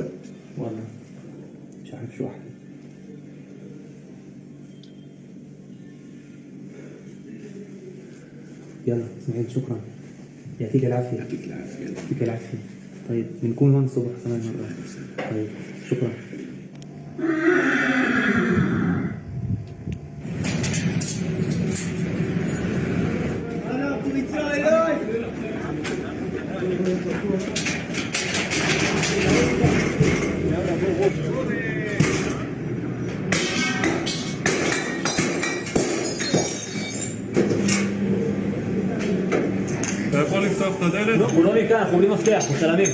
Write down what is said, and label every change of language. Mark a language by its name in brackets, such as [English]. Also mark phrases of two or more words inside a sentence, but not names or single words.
[Arabic] والله مش عارف شو احكي. يلا اسماعيل شكرا. يعطيك العافية. يعطيك العافية. يعطيك العافية. طيب بنكون هون الصبح كمان مرة. طيب شكرا. [Hebrew] הוא לא מכאן, אנחנו בלי מפתח, אנחנו צלמים.